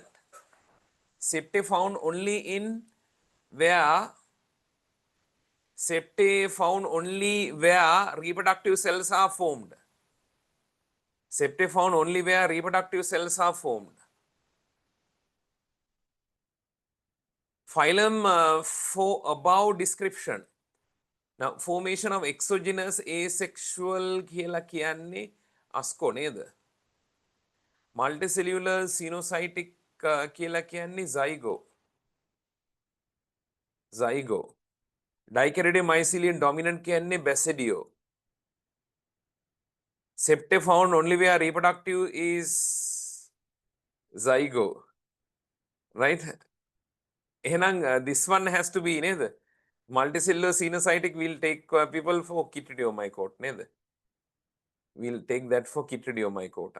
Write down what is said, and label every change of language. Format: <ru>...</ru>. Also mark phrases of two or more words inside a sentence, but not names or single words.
<en>Septae found only in where reproductive cells are formed. Septae found only where reproductive cells are formed. Phylum for above description. Now, formation of exogenous asexual</en> <si>කියලා කියන්නේ</si> <en>asco නේද? Multicellular xenocytic</en> <si>කියලා කියන්නේ</si> <en>zygo. Zygo. Dikaryotic mycelium dominant කියන්නේ basidio. Septae found only where reproductive is zygo. Right? එහෙනම් this one has to be නේද? Multicellular xenocytic will take people for chytridiomycota නේද? We'll take that for chytridiomycota.</en>